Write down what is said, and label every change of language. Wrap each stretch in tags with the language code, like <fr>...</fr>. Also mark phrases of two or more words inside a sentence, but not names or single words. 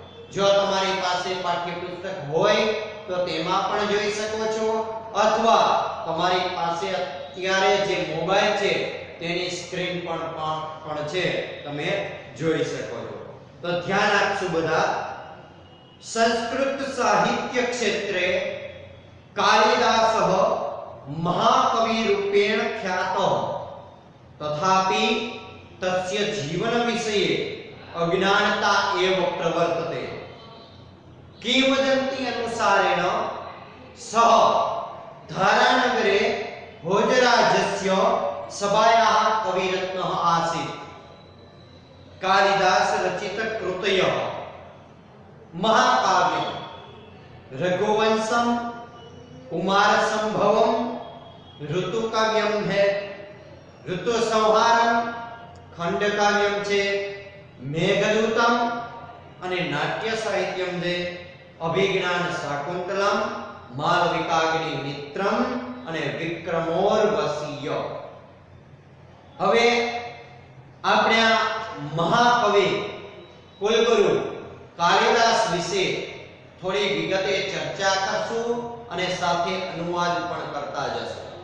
<gu>જો તમારી પાસે પાઠ્યપુસ્તક હોય તો તેમાં પણ જોઈ શકો છો, અથવા તમારી પાસે અત્યારે જે મોબાઈલ છે તેની સ્ક્રીન પણ છે, તમે જોઈ શકો છો. તો ધ્યાન આપશું બધા. સંસ્કૃત સાહિત્ય ક્ષેત્રે કાલિદાસઃ</gu> <sa>महाकवि रूपेण ख्यातः तथापि तस्य जीवन विषये अज्ञानता एव प्रवर्तते. किंवदंती अनुसारेण सः धारानगरे भोजराजस्य सभायाः कविरत्नः आसीत्. कालिदास रचित कृतयः महाकाव्यं रघुवंशम, कुमार संभवम, ऋतु काव्यम है, ऋतु संहारम, खंड काव्यम</sa> <gu>છે, મેઘદૂતમ અને નાટ્ય સાહિત્યમ છે, અભિજ્ઞાન શાકુંતલમ, માલવિકાગ્નિ મિત્રમ અને વિક્રમોર્વશીય. હવે આપણે આ મહાકવિ કુલગુરુ કાલિદાસ વિશે થોડી વિગતે ચર્ચા કરશું અને સાથે અનુવાદ પણ કરતા જશું.</gu>